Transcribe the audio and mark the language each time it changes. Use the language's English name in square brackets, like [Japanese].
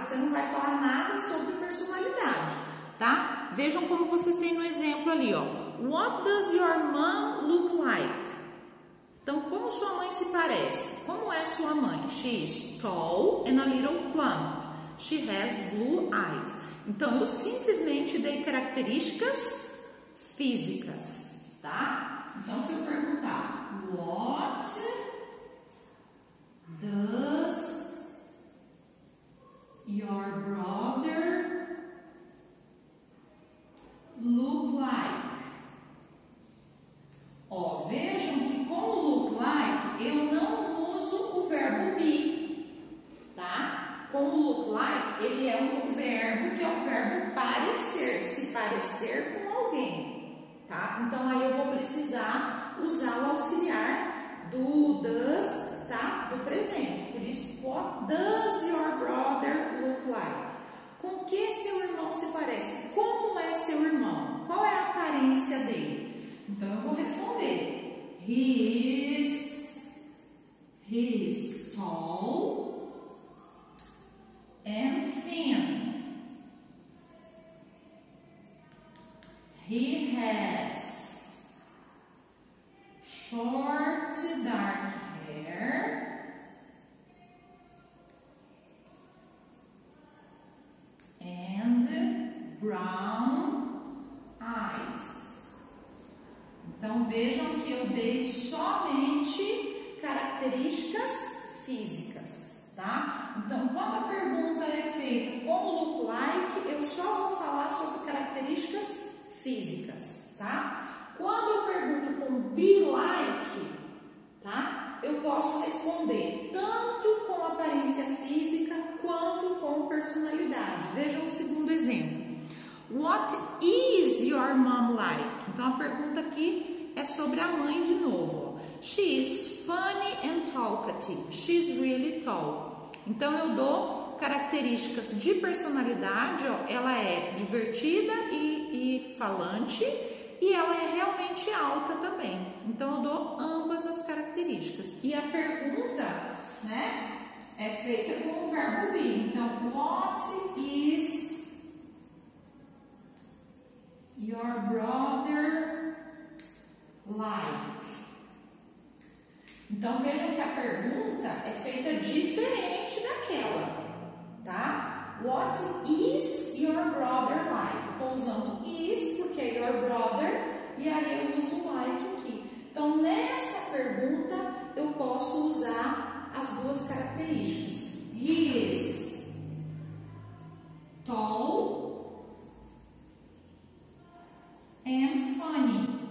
[Portuguese] vai falar nada sobre personalidade, tá? Vejam como vocês têm no exemplo ali, ó. [English] What does your mom look like? [Portuguese] Então, como sua mãe se parece? Como é sua mãe? [English] She is tall and a little plump. She has blue eyes. [Portuguese] Então, eu simplesmente dei características físicas, tá? Então, se eu perguntar, [English] what does your brother look like? [Portuguese] Ó, vejam que com o look like eu não uso o verbo be, tá? Com o look like ele é um verbo que é o verbo parecer, se parecer com alguém, tá? Então aí eu vou precisar usar o auxiliar do does, tá? Do presente. Por isso, [English] what does your brother look like? [Portuguese] Com que seu irmão se parece? Como é seu irmão? Qual é a aparência dele? Então, eu vou responder. [English] He is tall and thin. He has short dark hair and brown eyes. [Portuguese] Então, vejam que eu dei somente características físicas, tá? Então, quando a pergunta é feita com o look like, eu só vou falar sobre características físicas, tá? Quando eu pergunto com be like, tá? Eu posso responder tanto com aparência física quanto com personalidade. Vejam o segundo exemplo. [English] What is your mom like? [Portuguese] Então a pergunta aqui é sobre a mãe de novo. [English] She is funny and talkative. She's really tall. [Portuguese] Então eu dou características de personalidade, ó, ela é divertida e falante e ela é realmente alta também. Então eu dou ambas as características. E a pergunta, né, é feita com o verbo be. Então, [English] what is your brother like? [Portuguese] Então vejam que a pergunta é feita diferente daquela, tá? [English] What is your brother like? [Portuguese] Estou usando is porque é your brother e aí eu uso like aqui. Então nessa pergunta eu posso usar as duas características. [English] He is tall and funny.